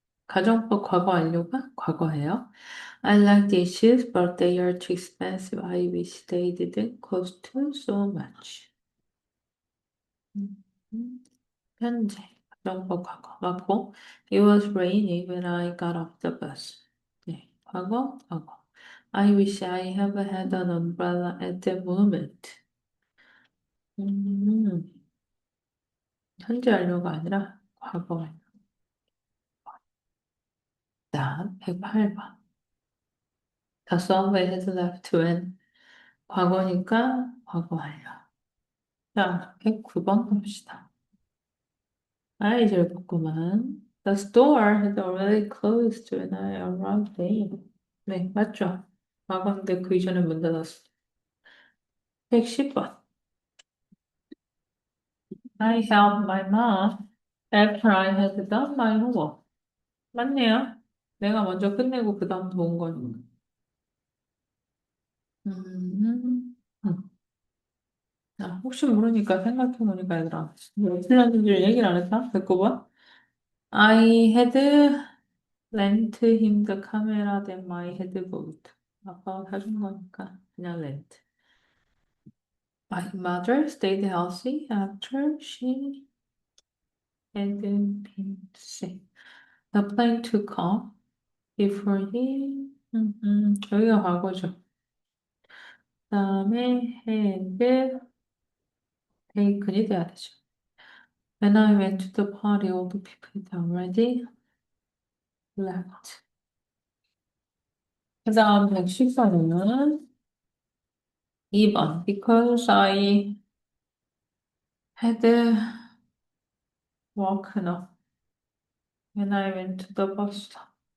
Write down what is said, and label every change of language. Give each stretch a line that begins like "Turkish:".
Korean: 가정법 과거 완료가 과거예요.
English: I like dishes, but they are too expensive. I wish they didn't cost so much.
Korean: 음, 현재 가정법 과거 맞고
English: It was rainy when I got off the bus.
Korean: 과거.
English: I wish I have had an umbrella at the moment.
Korean: 음, 현재 완료가 아니라 과거 완료. 다음 108번.
English: The subway has left when
Korean: 과거니까 과거 완료. 자, 109번 봅시다. 아이 즐겁구만.
English: The store had already closed when I arrived there.
Korean: 네, 맞죠? 과거인데 그 이전에 문 닫았어. 110번.
English: I helped my mom after I had done my homework.
Korean: 맞네요. 내가 먼저 끝내고 그 다음 도운 거니까. 음. 아, 혹시 모르니까 생각해보니까 얘들아. 뭐 어떻게 하는지 얘기를 안 했다? 109번.
English: I had lent him the camera that my had bought.
Korean: 아빠가 사준 거니까 그냥 lent.
English: My mother stayed healthy after she had been sick. The plane took off before he
Korean: 여기가 과거죠. 그다음에
English: had taken
Korean: 이 돼야 되죠.
English: When I went to the party, all the people had already left.
Korean: 그 다음 114번은 2번.
English: Because I had woken up when I went to the bus stop.